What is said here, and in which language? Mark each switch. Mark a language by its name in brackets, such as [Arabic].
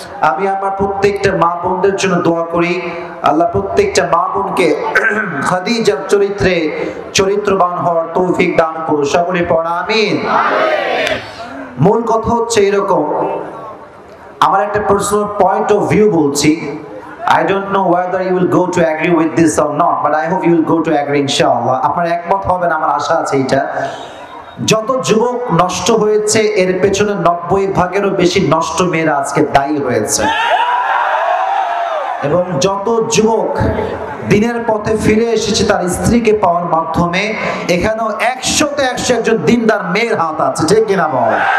[Bangla] আমি আমার প্রত্যেকটা মা বোনদের জন্য দোয়া করি আল্লাহ প্রত্যেকটা মা বোনকে খাদিজার চরিত্রে চরিত্রবান হওয়ার তৌফিক দান করুন, সকলে পড়া আমিন। মূল কথা হচ্ছে এরকম, আমার একটা পার্সোনাল পয়েন্ট অফ ভিউ বলছি। [English] I don't know whether you will go to agree with this or not, but I hope you will go to agree inshallah. [Bangla] আপনার একমত হবেন, আমার আশা আছে এটা। যত যুবক নষ্ট হয়েছে এর পেছনে 90%-এরও বেশি নষ্ট মেয়েরা আজকে দায়ী হয়েছে। এবং যত যুবক দিনের পথে ফিরে এসেছে তার স্ত্রীকে পাওয়ার মাধ্যমে, এখানেও 100-তে 100 একজন দিনদার মেয়ের হাত আছে, ঠিক কিনা বল?